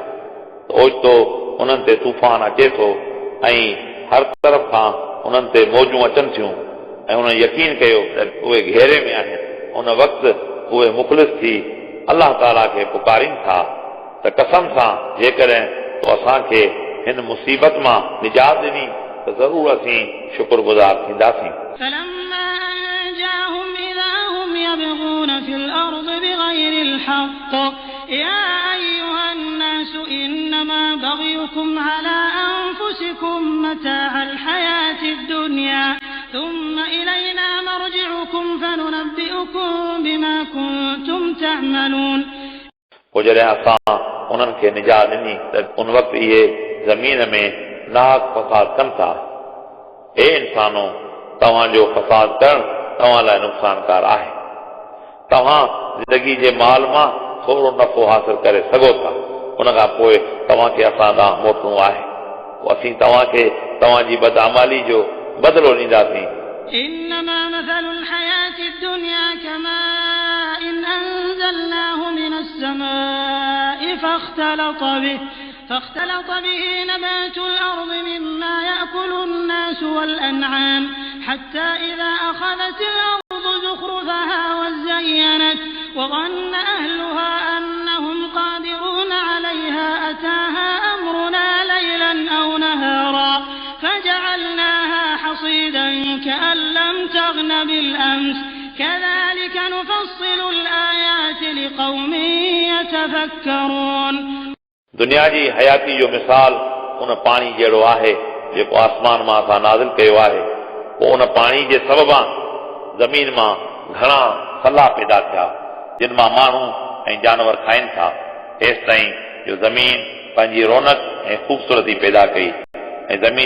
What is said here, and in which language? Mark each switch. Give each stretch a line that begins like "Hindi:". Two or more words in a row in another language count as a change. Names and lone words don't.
Sindhi: ओचितो उन्हनि ते तूफ़ान अचे थो ऐं हर तरफ़ खां उन्हनि ते मौजूं अचनि थियूं ऐं उन्हनि यकीन कयो त उहे घेरे में आहिनि। उन वक़्तु उहे मुख़लिस थी अलाह ताला खे पुकारीनि था त कसम सां जेकॾहिं तो असांखे हिन मुसीबत मां निजात ॾिनी त ज़रूर असीं शुक्रगुज़ार थींदासीं।
Arabic: فلما أنجاهم إذا هم يبغون في الأرض بغير الحق يا أيها الناس إنما بغيكم على أنفسكم متاع الحياة الدنيا ثم إلينا مرجعكم فننبئكم بما كنتم تعملون
Sindhi: पोइ जॾहिं असां उन्हनि खे निजात ॾिनी त उन वक़्तु इहे ज़मीन में नाहक फ़साद कनि था। हे इंसानो तव्हांजो फ़साद करणु तव्हां लाइ नुक़सानकार आहे। तव्हां ज़िंदगी जे माल मां थोरो नफ़ो हासिल करे सघो था उन खां पोइ तव्हांखे असां ॾांहुं मोटणो आहे। पोइ असीं तव्हांखे तव्हांजी बदअमाली जो बदिलो ॾींदासीं।
Arabic: إنما مثل الحياة الدنيا كماء أنزلناه من السماء فاختلط به نبات الأرض مما يأكل الناس والأنعام حتى إذا أخذت الأرض زخرفها وزينت وظن أهلها أنهم قادرون عليها أتاها أمرنا ليلا أو نهارا فجعلناها حصيدا كأن لم تغن بالأمس كذلك نفصل الآيات لقوم يتفكرون
Sindhi: दुनिया जी हयाती जो मिसाल उन पाणी जहिड़ो आहे जेको आसमान मां असां नाज़िल कयो आहे। पोइ उन पाणी जे सबबां ज़मीन मां घणा सला पैदा थिया जिन मां माण्हू ऐं जानवर खाइनि था हेसि ताईं जो ज़मीन पंहिंजी रौनक ऐं ख़ूबसूरती पैदा कई ऐं ज़मीन